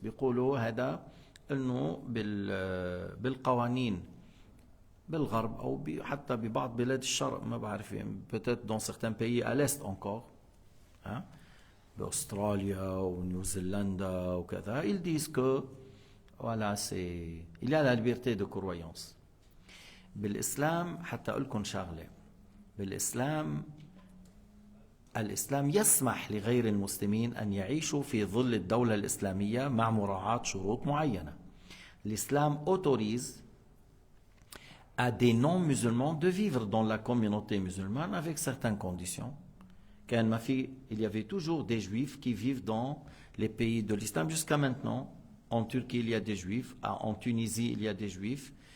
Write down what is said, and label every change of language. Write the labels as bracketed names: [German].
[Arabic] بيقولوا هذا انه بالقوانين بالغرب او حتى ببعض بلاد الشرق ما بعرف, [French] peut-être dans certains pays à l'est encore, hein, [Arabic] بأستراليا ونيوزيلندا وكذا, [French] ils disent que voilà, il y a la liberté de croyance. [Arabic] بالإسلام حتى أقول لكم شغلة, بالإسلام الإسلام يسمح لغير المسلمين أن يعيشوا في ظل الدولة الإسلامية مع مراعاة شروط معينة. [French] L'islam autorise à des non-musulmans de vivre dans la communauté musulmane avec certaines conditions. Il y avait toujours des juifs qui vivent dans les pays de l'islam jusqu'à maintenant. En Turquie, il y a des juifs. En Tunisie, il y a des juifs.